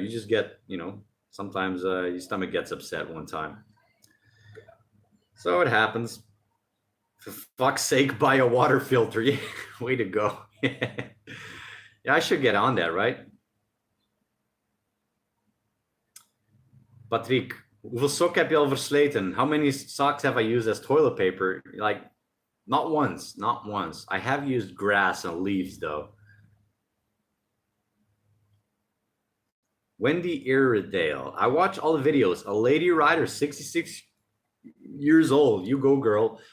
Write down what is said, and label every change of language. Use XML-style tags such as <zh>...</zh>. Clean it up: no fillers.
<en>You just get, sometimes your stomach gets upset one time. So it happens. For fuck's sake, buy a water filter. Yeah, way to go. Yeah, I should get on that, right?</en> <nl>Patrick, hoeveel sok heb je al versleten?</nl> <en>How many socks have I used as toilet paper? Like, not once, not once. I have used grass and leaves, though. Wendy Iredale. I watch all the videos. A lady rider, 66 years old. You go, girl.</en>